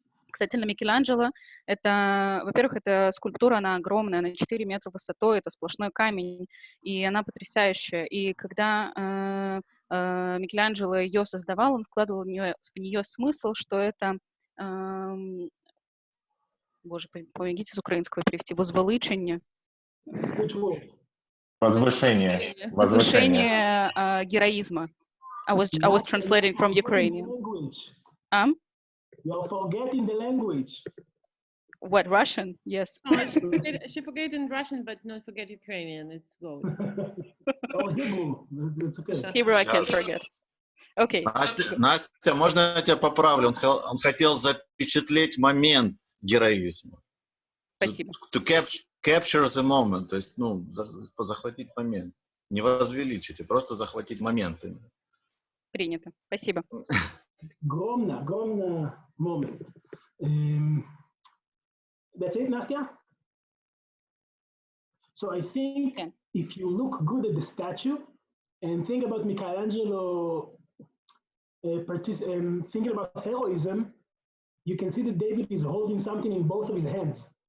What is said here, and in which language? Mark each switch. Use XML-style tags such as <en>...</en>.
<ru>Кстати, для Микеланджело это, во-первых, это скульптура, она огромная, она 4 метра высотой, это сплошной камень, и она потрясающая. И когда Микеланджело ее создавал, он вкладывал в нее смысл, что это, боже, помогите с украинского перевести, возвеличение. Возвышение. Возвышение героизма.</ru> <en>I was translating from Ukrainian. You're forgetting the language. What, Russian? Yes. Oh, she forget in Russian, but not forget Ukrainian. It's good. Or Hebrew. It's okay. Hebrew I can</en> <ru>Сейчас.</ru> <en>forget. Okay.</en> <ru>Настя, можно я тебя поправлю? Он хотел запечатлеть момент героизма. Спасибо.</ru> <en>To capture the moment,</en> <ru>то есть, ну, захватить момент. Не возвеличить, просто захватить момент. Принято. Спасибо. Громно moment.</ru> <en>That's it, Nastya? So I think if you look good at the statue and think about Michelangelo thinking about heroism, you can see that David is holding something in both of his hands.</en>